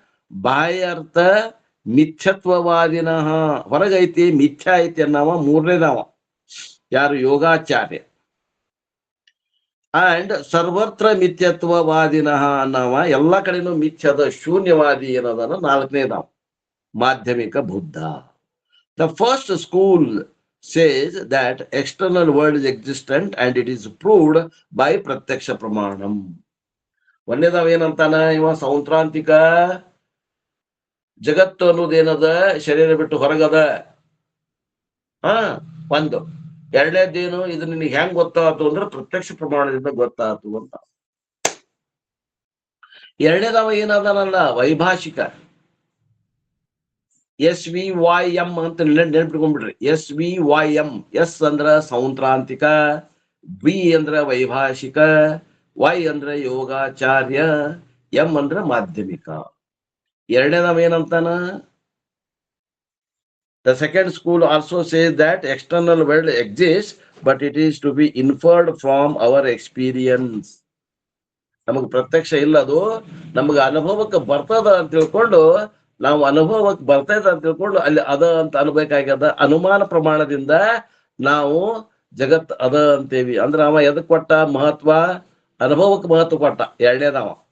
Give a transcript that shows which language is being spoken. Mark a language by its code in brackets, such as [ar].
[sa] ಬಾಹ್ಯಾರ್ಥ ಮಿಥ್ಯತ್ವವಾದಿನಃ. [kn] ಹೊರಗೈತಿ ಮಿಥ್ಯಾ ಐತಿ ಅನ್ನೋವ 3ನೇದಾವ. ಯಾರು? ಯೋಗಾಚಾರ್ಯ. ಅಂಡ್ ಸರ್ವತ್ರ ಮಿಥ್ಯತ್ವವಾದಿನಃ ಅನ್ನವ ಎಲ್ಲಾ ಕಡೆನೂ ಮಿಥ್ಯದ ಶೂನ್ಯವಾದಿ ಏನದನ್ನ ನಾಲ್ಕನೇದಾವ ಮಾಧ್ಯಮಿಕ Buddha. [en] The first school says that external world is existent and it is proved by ಪ್ರತ್ಯಕ್ಷ ಪ್ರಮಾಣಂ. [kn] ಒಂದೇದಾವ ಏನಂತಾನ ಇವ ಸೌತ್ರಾಂತಿಕ ಜಗತ್ತು ಅನ್ನೋದೇನದ ಶರೀರ ಬಿಟ್ಟು ಹೊರಗದ. ಒಂದು ಎರಡನೇದೇನು ಇದು ನಿನಗೆ ಹೆಂಗ್ ಗೊತ್ತಾತು ಅಂದ್ರೆ ಪ್ರತ್ಯಕ್ಷ ಪ್ರಮಾಣದಿಂದ ಗೊತ್ತಾತು ಅಂತ. ಎರಡನೇದವ ಏನದನಲ್ಲ ವೈಭಾಷಿಕ, SVYM ಅಂತ ನೆನ್ಪಿಟ್ಕೊಂಡ್ಬಿಡ್ರಿ. SVYM, ಎಸ್ ಅಂದ್ರ ಸೌತ್ರಾಂತಿಕ, ವಿ ಅಂದ್ರ ವೈಭಾಷಿಕ, ವೈ ಅಂದ್ರ ಯೋಗಾಚಾರ್ಯ, ಎಂ ಅಂದ್ರ ಮಾಧ್ಯಮಿಕ. ಎರಡನೇದವ ಏನಂತಾನ, [en] the second school also says that external world exists but it is to be inferred from our experience. [kn] ನಮಗ್ ಪ್ರತ್ಯಕ್ಷ ಇಲ್ಲ, ಅದು ನಮಗ ಅನುಭವಕ್ಕೆ ಬರ್ತದ ಅಂತ ತಿಳ್ಕೊಂಡು ನಾವು ಅನುಭವಕ್ಕೆ ಬರ್ತೈದ ಅಂತ ತಿಳ್ಕೊಂಡು ಅಲ್ಲಿ ಅದ ಅಂತ ಅನ್ಬೇಕಾಗ್ಯದ. ಅನುಮಾನ ಪ್ರಮಾಣದಿಂದ ನಾವು ಜಗತ್ ಅದ ಅಂತೇವಿ. ಅಂದ್ರ ಅವ ಎದಕ್ ಕೊಟ್ಟ ಮಹತ್ವ? ಅನುಭವಕ್ಕೆ ಮಹತ್ವ ಕೊಟ್ಟ ಎರಡನೇದವ.